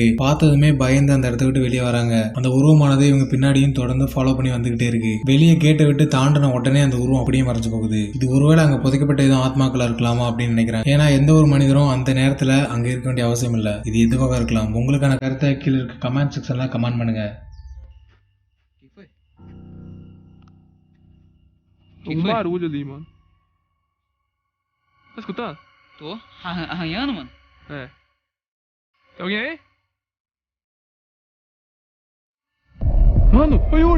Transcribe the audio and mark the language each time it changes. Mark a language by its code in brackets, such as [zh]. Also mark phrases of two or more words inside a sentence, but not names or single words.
[ta] பார்த்ததுமே பயந்து அந்த இடத்த விட்டு வெளியே வராங்க. அந்த உருவமானது இவங்க பின்னாடியும் தொடர்ந்து ஃபாலோ பண்ணி வந்துகிட்டே இருக்கு. வெளியே கேட்டை விட்டு தாண்டின உடனே அந்த உருவம் அப்படியே மறைஞ்சு போகுது. இது ஒருவேளை அங்க புதைக்கப்பட்ட எதுவும் ஆத்மாக்களா இருக்கலாமா அப்படின்னு நினைக்கிறேன். ஏன்னா எந்த ஒரு மனிதரும் அந்த நேரத்துல அங்க இருக்க வேண்டிய அவசியம் இல்லை. இது எதுவாக இருக்கலாம். உங்களுக்கான கருத்தை கீழே இருக்க [en] comment section [ta] கமெண்ட் பண்ணுங்க. [pt] Um barulho ali, mano. Tá escutando? Tô. Arranhando, mano? É. Tem alguém aí? Mano, oi Yuri!